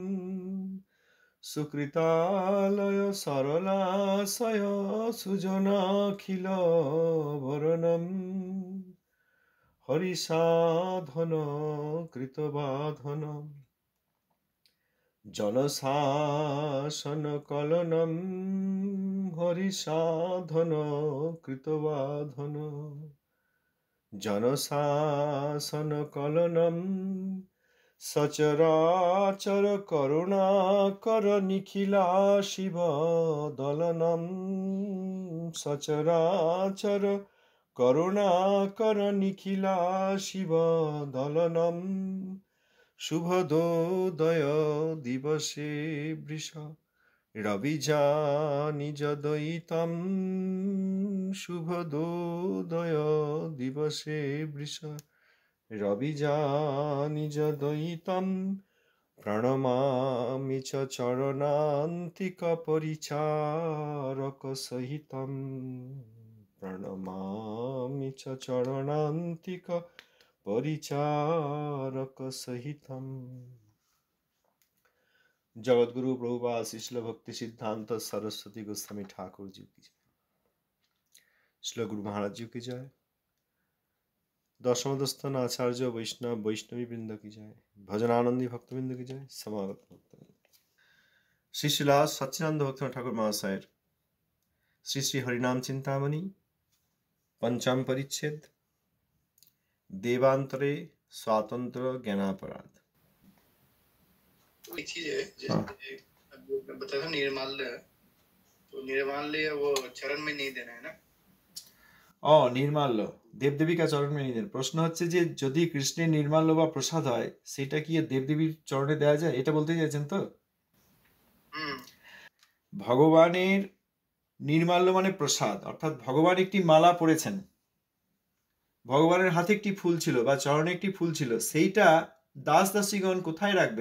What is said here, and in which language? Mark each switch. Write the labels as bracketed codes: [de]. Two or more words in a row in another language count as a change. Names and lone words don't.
[sa] সুকৃতালয় সরলাশয় সুজনাখিল বরণম হরিসাধন কৃতবাধন জনশাসন কলনম হরিসাধন কৃতবাধন জনশাসন কলনম সচরাচর করুণাকর নিখিলা শিব দলনম সচরাচর করুণাকর নিখিলা শিব দলনম শুভদোদয় দিবসে বৃষ রবিজা নিজ দয়িতম শুভদোদয় দিবসে বৃষ রবিজা নিজ দয়িতম প্রণমামি চ চরণান্তিক পরিচারক সহিতম প্রণমামি চ চরণান্তিক পরিচারক সহিতম। [hi] জগৎগুরু প্রভুপাদ শ্রীল ভক্তি সিদ্ধান্ত सरस्वती गोस्वामी ठाकुर जी की जय। श्रील गुरु महाराज जी की जय। दशमदस्थान आचार्य वैष्णव वैष्णवी वृंद की जय। भजनानंदी भक्तवृंद की जय। समागत भक्तवृंद। श्री श्रीला सच्चिदानंद भक्तनाथ ठाकुर महाशय श्री श्री हरिनाम चिंतामणि पंचम परिच्छेद देवांतरे स्वातंत्र ज्ञानापराध। एक चीज है जैसे अभी आपने बताया था निर्माल्य, तो निर्माल्य वो चरण में नहीं देना है ना। निर्माल्य देवदेवीका चरण मेने देन। [bn] প্রশ্ন হচ্ছে যে যদি কৃষ্ণের নির্মাল্য বা প্রসাদ হয় সেটা কি দেবদেবীর চরণে দেওয়া যায়, এটা বলতে চাইছেন তো? ভগবানের নির্মাল্য মানে প্রসাদ, অর্থাৎ ভগবান একটি মালা পরেছেন, ভগবানের হাতে একটি ফুল ছিল বা চরণে একটি ফুল ছিল, সেইটা দাস দাসীগণ কোথায় রাখবেন?